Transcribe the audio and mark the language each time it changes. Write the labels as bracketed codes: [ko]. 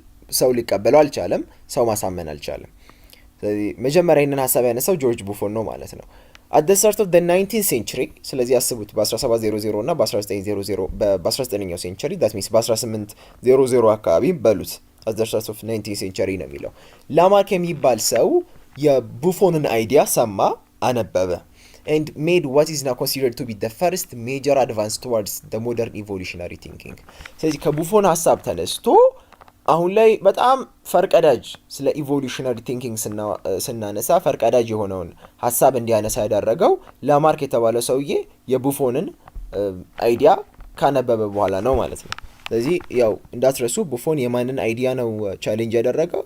[am] ሰው ሊቀበለው አልቻለም፣ ሰው ማሳመን አልቻለም። ስለዚህ መጀመሪያ ይህንን ሐሳብ ያነሳው ጆርጅ ቡፎን ነው ማለት ነው። [en] at the start of the 19th century [am] ስለዚህ ያስቡት በ1700 እና በ1900 በ19ኛው ሴንቸሪ [en] that means [am] በ1800 አካባቢ በሉት [en] at the start of 19th century [am] ነው የሚለው። ላማርክ የሚባል ሰው የቡፎንን አይዲያ ሰማ፣ አነበበ [en] and made what is now considered to be the first major advance towards the modern evolutionary thinking. [am] ስለዚህ ከቡፎን ሀሳብ ተነስቶ አሁን ላይ በጣም ፈርቀዳጅ ስለ ኢቮሉሽነሪ ቲንኪንግ ስናነሳ ፈርቀዳጅ የሆነውን ሀሳብ እንዲያነሳ ያደረገው ላማርክ የተባለ ሰውዬ የቡፎንን አይዲያ ካነበበ በኋላ ነው ማለት ነው። ስለዚህ ያው እንዳትረሱ ቡፎን የማንን አይዲያ ነው ቻሌንጅ ያደረገው?